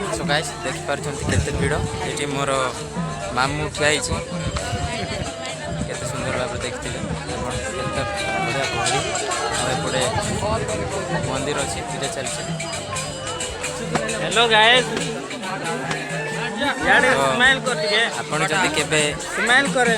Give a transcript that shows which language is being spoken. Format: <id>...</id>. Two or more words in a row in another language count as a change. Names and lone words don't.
<or>गाइस देखिपारुଛନ୍ତି କେତେ ଭିଡ଼ ଏଠି ମୋର ମାମୁଁ ଠିଆ ହେଇଛି କେତେ ସୁନ୍ଦର ଭାବରେ ଦେଖିଥିବେ ଆପଣ କେତେ ବଢ଼ିଆ ଗହଳି ଆଉ ଏପଟେ ମନ୍ଦିର ଅଛି ପୂଜା ଚାଲିଛି।</or> <en>hello guys</en> <hi>यार स्माइल कर दिए</hi> <or>ଆପଣ ଯଦି କେବେ</or> <hi>स्माइल करे</hi>